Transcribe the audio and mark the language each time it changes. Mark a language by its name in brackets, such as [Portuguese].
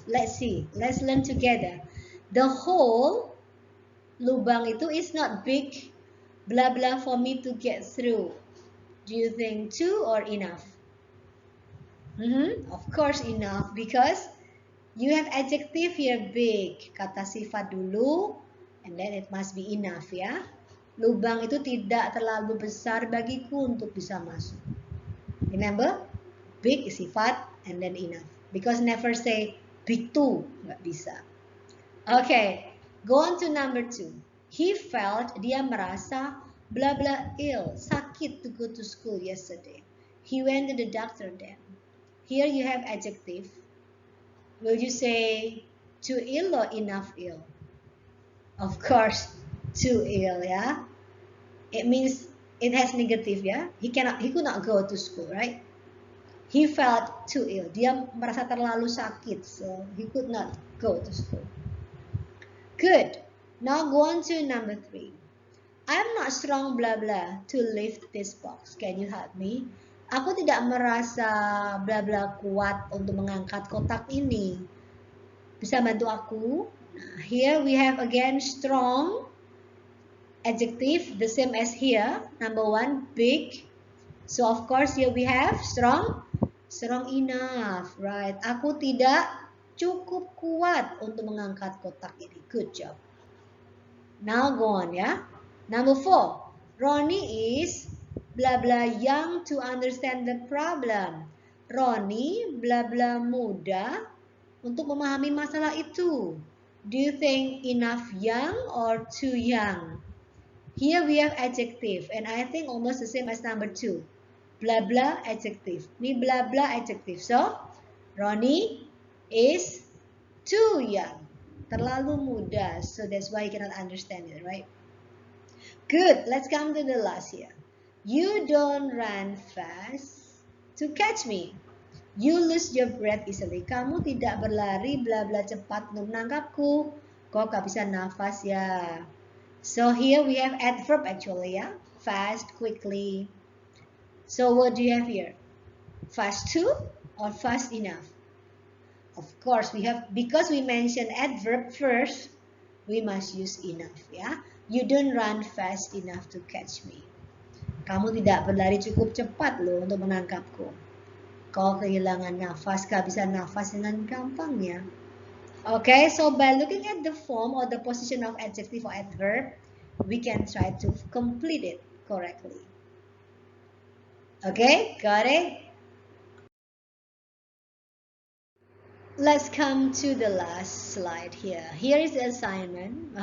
[English] Let's see, let's learn together. The hole, [Indonesian] lubang itu [English] is not big, blah blah for me to get through. Do you think to or enough? Of course enough, because you have adjective here big, [Indonesian] kata sifat dulu, [English] and then it must be enough ya. [Indonesian] Lubang itu tidak terlalu besar bagiku untuk bisa masuk. [English] Remember, big is sifat and then enough. Because never say big too, [Indonesian] nggak bisa. [English] Okay, go on to number 2. He felt, [Indonesian] dia merasa, [English] blah blah ill, sakit to go to school yesterday. He went to the doctor then. Here you have adjective. Will you say too ill or enough ill? Of course, too ill, yeah. It means it has negative, yeah. He could not go to school, right? He felt too ill. [Indonesian] Dia merasa terlalu sakit, [English] so he could not go to school. Good. Now go on to number 3. I'm not strong, blah blah, to lift this box. Can you help me? [Indonesian] Aku tidak merasa bla bla kuat untuk mengangkat kotak ini. Bisa bantu aku? [English] Nah, here we have again strong, adjective, the same as here. Number 1, big. So of course here we have strong, strong enough, right? [Indonesian] Aku tidak cukup kuat untuk mengangkat kotak ini. [English] Good job. Now go on ya. Number 4, Ronnie is blah blah young to understand the problem. [Indonesian] Ronnie blah blah muda untuk memahami masalah itu. [English] Do you think enough young or too young? Here we have adjective and I think almost the same as number 2. Blah blah adjective. Ini blah blah adjective. So Ronnie is too young. [Indonesian] Terlalu muda. [English] So that's why you cannot understand it, right? Good. Let's come to the last here. You don't run fast to catch me. You lose your breath easily. [Indonesian] Kamu tidak berlari bla bla cepat untuk menangkapku. Kok gak bisa nafas ya? [English] So here we have adverb actually ya. Fast, quickly. So what do you have here? Fast to or fast enough? Of course we have, because we mentioned adverb first, we must use enough ya. You don't run fast enough to catch me. [Indonesian] Kamu tidak berlari cukup cepat loh untuk menangkapku. Kau kehilangan nafas, gak bisa nafas dengan gampangnya. [English] Okay, so by looking at the form or the position of adjective or adverb, we can try to complete it correctly. Okay, got it? Let's come to the last slide here. Here is the assignment.